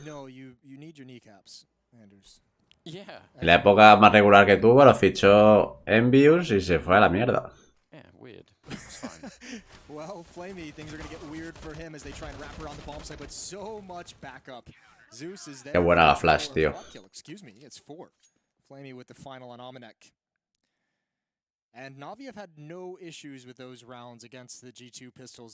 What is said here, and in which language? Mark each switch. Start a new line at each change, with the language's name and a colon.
English: No, you need your kneecaps, Anders. Yeah.
Spanish: En la época más regular que tuvo lo fichó Envious y se fue a la mierda.
English: Yeah, weird. Well, Flamey, things are going to get weird for him as they try and wrap around the bomb site, but so much backup. Zeus is there.
Spanish: Qué buena la flash, tío.
English: Excuse me, it's 4. Flamey with the final on Omenek. And Navi have had no issues with those rounds against the G2 pistols.